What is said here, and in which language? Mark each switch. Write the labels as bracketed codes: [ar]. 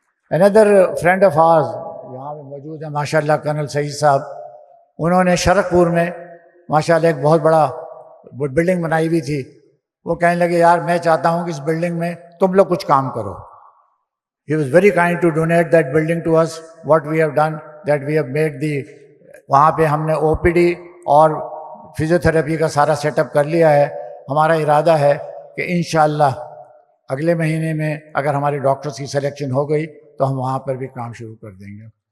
[ur] Another friend of آرز یہاں پہ موجود ہیں ماشاء اللہ، کرنل سعید صاحب. انہوں نے شرق پور میں ماشاء اللہ ایک بہت بڑا بلڈنگ بنائی ہوئی تھی. وہ کہنے لگے یار میں چاہتا ہوں کہ اس بلڈنگ میں تم لوگ کچھ کام کرو. [en] He was very kind to donate that building to us. What we have done, that we have made [ur] وہاں پہ ہم نے او پی ڈی اور فزیوتھراپی کا سارا سیٹ اپ کر لیا ہے. ہمارا ارادہ ہے کہ انشاءاللہ اگلے مہینے میں اگر ہمارے ڈاکٹرز کی سلیکشن ہو گئی تو ہم وہاں پر بھی کام شروع کر دیں گے.